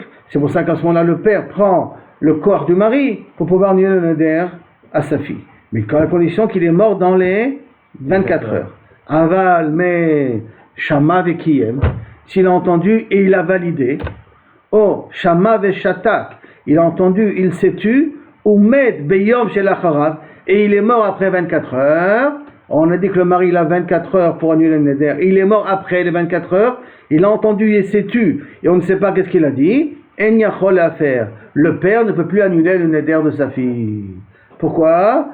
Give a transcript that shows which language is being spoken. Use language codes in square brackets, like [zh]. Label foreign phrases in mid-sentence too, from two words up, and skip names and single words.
[fr] C'est pour ça qu'à ce moment-là, le père prend le corps du mari pour pouvoir annuler le neder à sa fille. Mais à la condition qu'il est mort dans les 24 heures. Aval, mais [he] שמע וקיים, [fr] s'il a entendu et il a validé. Oh, [he] שמע ושתק, [fr] il a entendu, il s'est tu, ou [he] מת ביום של אחריו, [fr] et il est mort après 24 heures. On a dit que le mari il a 24 heures pour annuler le neder. Il est mort après les 24 heures. Il a entendu et s'est tu, et on ne sait pas qu'est-ce qu'il a dit. [he] אין יכול [fr] à faire. Le père ne peut plus annuler le neder de sa fille. Pourquoi?